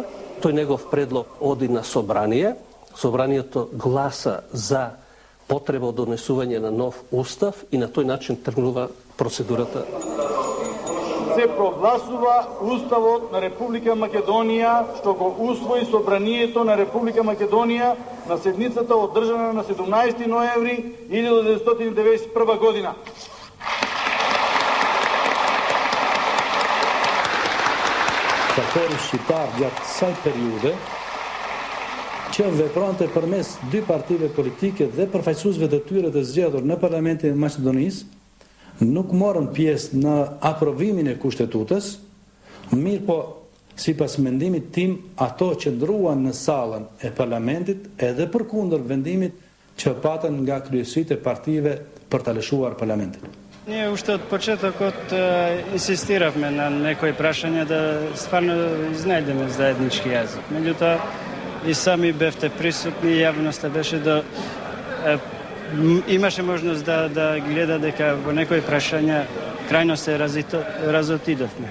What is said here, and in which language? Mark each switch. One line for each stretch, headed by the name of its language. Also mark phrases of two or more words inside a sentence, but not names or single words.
Macedonian: Тој негов предлог оди на собрание. Собранието гласа за потреба од донесување на нов устав и на тој начин тргнува процедурата. Се прогласува Уставот на Република Македонија, што го усвои Собранието на Република Македонија на седницата одржана на 17 ноември 1991 година.
Albanian: Faktori shqiptar gjatë kësaj periude që vepronte përmes dy partive politike dhe përfaqësuesve të tyre të zgjedhur në Parlamentin e Maqedonisë, nuk morën pjesë në aprovimin e kushtetutës, mirë po, sipas mendimit tim, ato që ndruan në sallën e parlamentit edhe përkundër vendimit që patën nga kryesitë e partive për ta lëshuar parlamentin.
Macedonian: Ние уште од почетокот инсистиравме на некои прашања да стварно изнајдеме заеднички јазик. Меѓутоа, и сами бевте присутни, јавноста беше да имаше можност да гледа дека во некои прашања крајно се разотидовме.